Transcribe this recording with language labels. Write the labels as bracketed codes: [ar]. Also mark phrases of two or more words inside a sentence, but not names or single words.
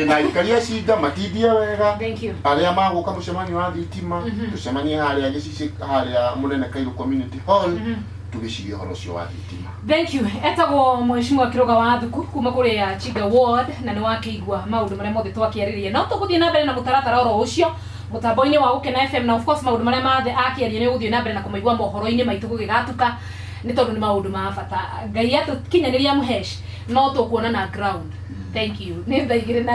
[ki] Na ikaria Shiga matithie wega arĩa magũka mũcemanio wa thitima tũcemanie harĩa gĩcici harĩa mũnene Kairu Community Hall tugĩcirie ũhoro ũcio wa thitima. [en] Thank you. [ki] Etagwo mheshimiwa Kiroga wa Thuku kuma kũrĩ ya Chiga Ward na nĩ wakĩigua maũndũ marĩa mothe twakĩarĩrĩria no tũgũthiĩ na mbere na mũtaratara oro ũcio mũtambo-inĩ wa Gũkena FM na [en] of course [ki] maũndũ marĩa mathe akĩaria nĩ gũthiĩ na mbere na kũmaigua mohoro-inĩ maitũ gũgĩgatuka nĩ tondũ nĩ maũndũ ma bata Ngai atũkinyanĩria mũheci no tũkuona na ground. [en] Thank you. [ki] Nĩ thaa igĩrĩ na